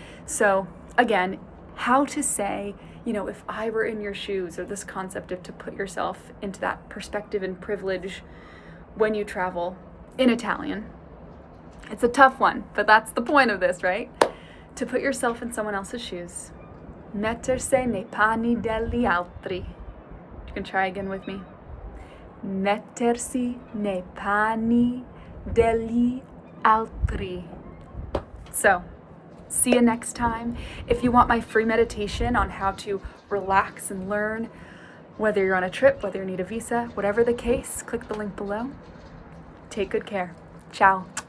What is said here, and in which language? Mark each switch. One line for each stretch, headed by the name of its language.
English: So again, how to say, if I were in your shoes, or this concept of to put yourself into that perspective and privilege when you travel in Italian. It's a tough one, but that's the point of this, right? To put yourself in someone else's shoes.
Italian: Mettersi nei panni degli altri.
English: You can try again with me.
Italian: Mettersi nei panni degli altri.
English: So, see you next time. If you want my free meditation on how to relax and learn, whether you're on a trip, whether you need a visa, whatever the case, click the link below. Take good care. Ciao.